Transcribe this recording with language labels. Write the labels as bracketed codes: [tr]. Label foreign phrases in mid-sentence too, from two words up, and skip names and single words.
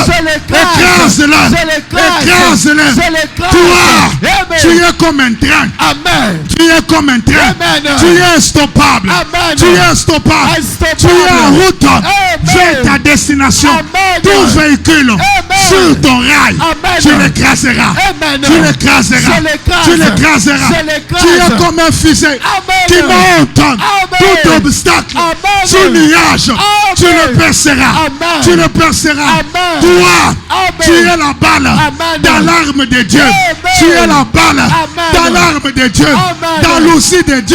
[fr] Écrase-le. Écrase-le. Toi, tu es comme un train. Tu es comme un train. Tu es instoppable. Tu es instoppable. Tu es en route vers ta destination. Tout véhicule sur ton rail, tu l'écraseras. Tu l'écraseras. Tu l'écraseras. Tu es comme un fusée qui monte tout obstacle sur le nuage. Tu le perceras. Tu le perceras. Toi, tu es la balle dans l'arme de Dieu. Tu es la balle dans l'arme de Dieu. Dans l'outil de Dieu.